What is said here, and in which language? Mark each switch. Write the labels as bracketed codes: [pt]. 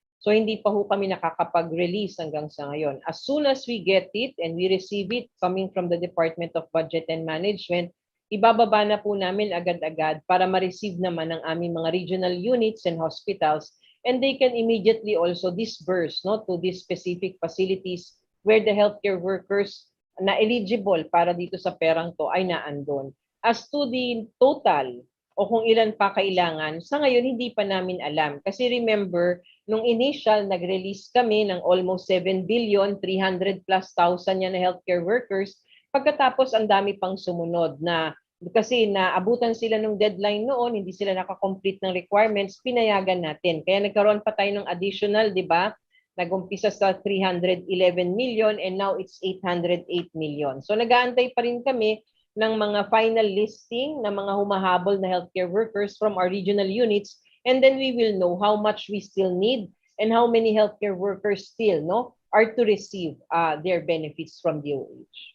[tl] So hindi pa ho kami nakakapag-release hanggang sa ngayon. [en] As soon as we get it and we receive it coming from the Department of Budget and Management, [tl] ibababa na po namin agad-agad para ma-receive naman ng aming mga [en] regional units and hospitals, and they can immediately also disburse, no, to these specific facilities where the healthcare workers [tl] na eligible para dito sa perang to ay naandun. [en] As to the total [tl] o kung ilan pa kailangan, sa ngayon hindi pa namin alam. Kasi remember, nung initial nag-release kami ng almost 7 billion, 300 plus thousand yan na healthcare workers, pagkatapos ang dami pang sumunod na kasi naabutan sila ng deadline noon, hindi sila nakakomplete ng requirements, pinayagan natin. Kaya nagkaroon pa tayo ng additional, di ba? Nag-umpisa sa [en] 311 million and now it's 808 million. [tl] So nag-aantay pa rin kami ng mga final listing ng mga humahabol na [en] healthcare workers from our regional units, and then we will know how much we still need and how many healthcare workers still are to receive their benefits from DOH.